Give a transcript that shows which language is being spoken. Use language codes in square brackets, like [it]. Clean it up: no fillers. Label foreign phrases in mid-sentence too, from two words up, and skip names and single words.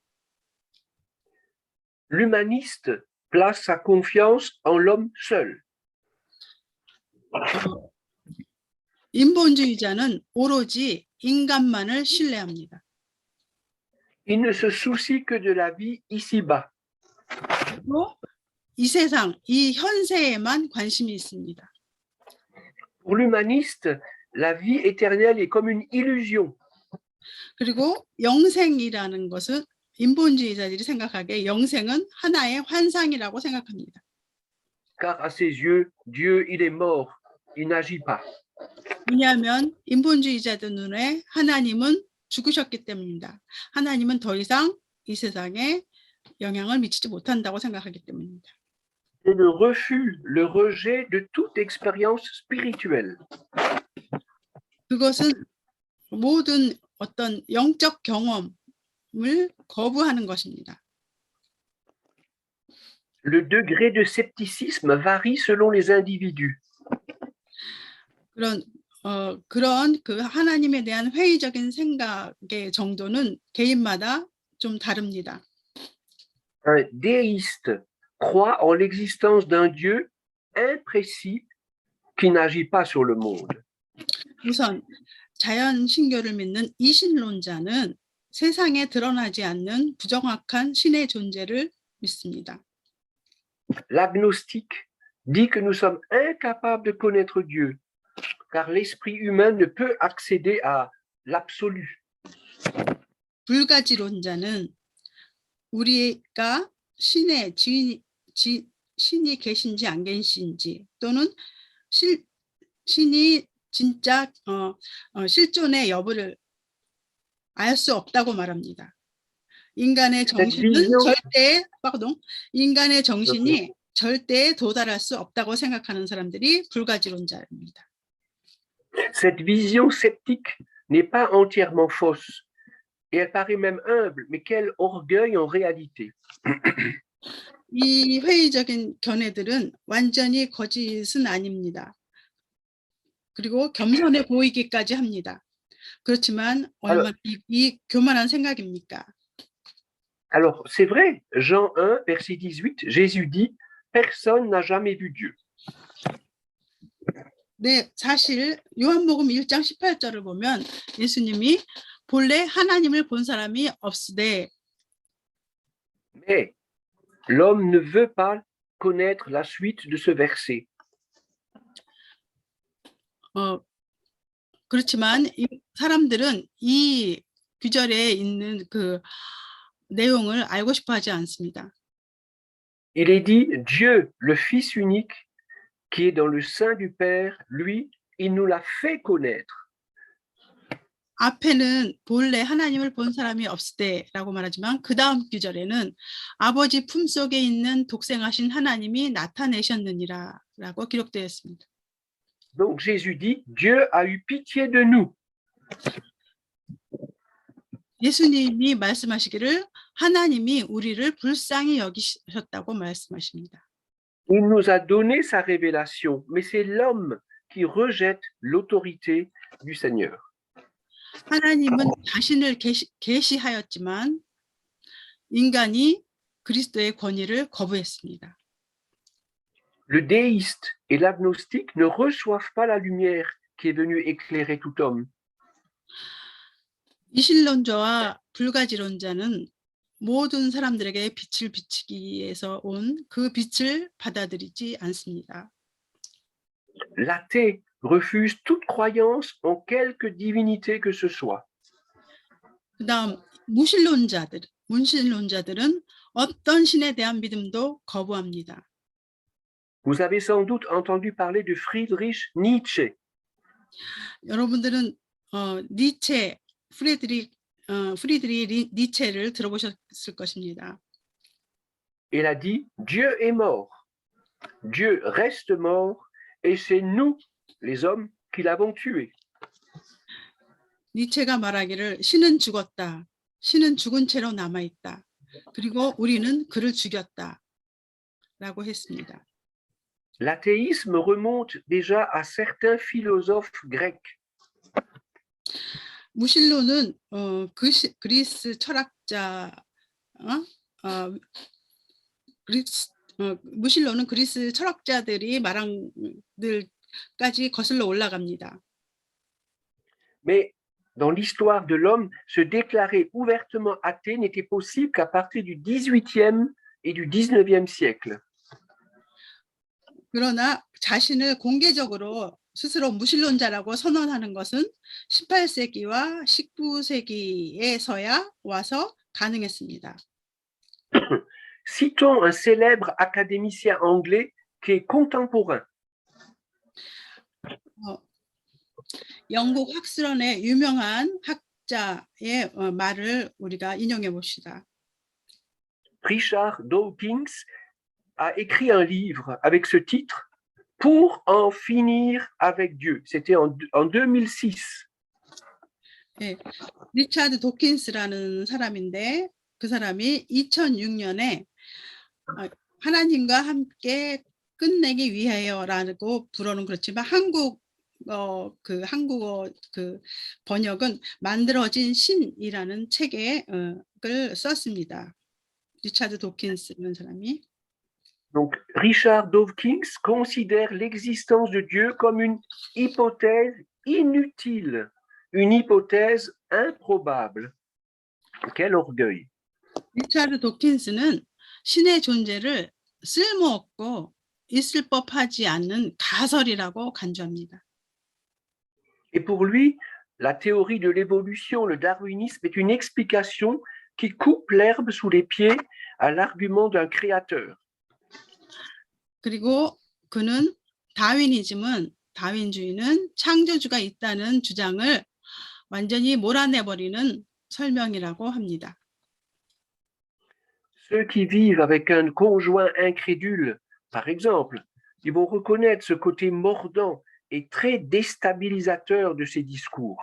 [fr] L'humaniste place sa confiance en l'homme seul. [ko] 인본주의자는 오로지 인간만을 신뢰합니다. [fr] Il ne se soucie que de la vie ici-bas. [ko] 그리고 이 세상, 이 현세에만 관심이 있습니다. [fr] Pour l'humaniste, la vie éternelle est comme une illusion. [ko] 그리고 영생이라는 것은 인본주의자들이 생각하기에 영생은 하나의 환상이라고 생각합니다. [fr] Car à ses yeux, Dieu, il est mort, il n'agit pas. [ko] 왜냐하면 인본주의자들 눈에 하나님은 죽으셨기 때문입니다. 하나님은 더 이상 이 세상에 영향을 미치지 못한다고 생각하기 때문입니다. [fr] C'est le refus, le rejet de toute expérience spirituelle. [ko] 그것은 모든 어떤 영적 경험을 거부하는 것입니다. [fr] Le degré de scepticisme varie selon les individus. [ko] 그런 그 하나님에 대한 회의적인 생각의 정도는 개인마다 좀 다릅니다. [fr] Un déiste croit en l'existence d'un Dieu imprécis qui n'agit pas sur le monde. [ko] 우선 자연 신교를 믿는 이신론자는 세상에 드러나지 않는 부정확한 신의 존재를 믿습니다. [fr] L'agnostique dit que nous sommes incapables de connaître Dieu, car l'esprit humain ne peut accéder à l'absolu. [ko] 불가지론자는 우리가 신이 계신지 안 계신지 또는 신이 진짜 실존의 여부를 알 수 없다고 말합니다. 인간의 정신이 절대 도달할 수 없다고 생각하는 사람들이 불가지론자입니다. [fr] Cette vision sceptique n'est pas entièrement fausse, et elle paraît même humble, mais quel orgueil en réalité. [ko] 이 회의적인 견해들은 완전히 거짓은 아닙니다. 그리고 겸손해 보이기까지 합니다. 그렇지만 얼마나 이 교만한 생각입니까? [fr] Alors, c'est vrai, Jean 1, verset 18, Jésus dit, personne n'a jamais vu Dieu. [ko] 네, 사실 요한복음 1장 18절을 보면 예수님이 본래 하나님을 본 사람이 없으되 [fr] Mais l'homme ne veut pas connaître la suite de ce verset. [ko] 그렇지만 사람들은 이 구절에 있는 그 내용을 알고 싶어 하지 않습니다. [fr] Il est dit, Dieu, le Fils unique, qui est dans le sein du Père, lui, il nous l'a fait connaître. [ko] 앞에는 본래 하나님을 본 사람이 없을 때라고 말하지만 그 다음 구절에는 아버지 품속에 있는 독생하신 하나님이 나타내셨느니라라고 기록되어 있습니다. [fr] Donc Jésus dit, Dieu a eu pitié de nous. [ko] 예수님이 말씀하시기를 하나님이 우리를 불쌍히 여기셨다고 말씀하십니다. [fr] Il nous a donné sa révélation, mais c'est l'homme qui rejette l'autorité du Seigneur. [ko] 하나님은 자신을 계시하였지만 인간이 그리스도의 권위를 거부했습니다. [fr] Le déiste et l'agnostique ne reçoivent pas la lumière qui est venue éclairer tout homme. [ko] 이신론자와 불가지론자는 모든 사람들에게 빛을 비치기 위해서 온 그 빛을 받아들이지 않습니다. [fr] L'athée refuse toute croyance en quelque divinité que ce soit. [ko] 그다음 문신론자들은 어떤 신에 대한 믿음도 거부합니다. [fr] Vous avez sans doute entendu parler de Friedrich Nietzsche. [ko] 여러분들은 프리드리 니체를 들어보셨을 것입니다. [fr] Il a dit Dieu est mort, Dieu reste mort, et c'est nous, les hommes, qui l'avons tué. [ko] 니체가 말하기를 신은 죽었다. 신은 죽은 채로 남아 있다. 그리고 우리는 그를 죽였다. 라고 했습니다. [fr] L'athéisme remonte déjà à certains philosophes grecs. [ko] 무신론은 그리스 철학자 무신론은 그리스 철학자들이 말한 들까지 거슬러 올라갑니다. [fr] Mais dans l'histoire de l'homme, se déclarer ouvertement athée n'était possible qu'à partir du XVIIIe et du XIXe siècle. [ko] 그러나 자신을 공개적으로 스스로 무신론자라고 선언하는 것은 18세기와 19세기에서야 와서 가능했습니다. [fr] Citons un célèbre académicien anglais qui est contemporain. [ko] 영국 학술원의 유명한 학자의 말을 우리가 인용해 봅시다. [fr] Richard Dawkins a écrit un livre avec ce titre Pour en finir avec Dieu. C'était en 2006. [ko] 네, 리차드 도킨스라는 사람인데 그 사람이 2006년에 하나님과 함께 끝내기 위하여라고 불어는 그렇지만 한국어 번역은 만들어진 신이라는 책을 썼습니다. 리차드 도킨스라는 사람이. [fr] Donc, Richard Dawkins considère l'existence de Dieu comme une hypothèse inutile, une hypothèse improbable. Quel orgueil! [ko] 리차드 도킨스는 신의 존재를 쓸모없고 있을 법하지 않는 가설이라고 간주합니다. [fr] Et pour lui, la théorie de l'évolution, le darwinisme, est une explication qui coupe l'herbe sous les pieds à l'argument d'un créateur. [ko] 그리고 그는 다윈주의는 창조주가 있다는 주장을 완전히 몰아내버리는 설명이라고 합니다. [fr] Ceux qui vivent avec un conjoint incrédule, par exemple, ils vont reconnaître ce côté mordant et très déstabilisateur de ces discours.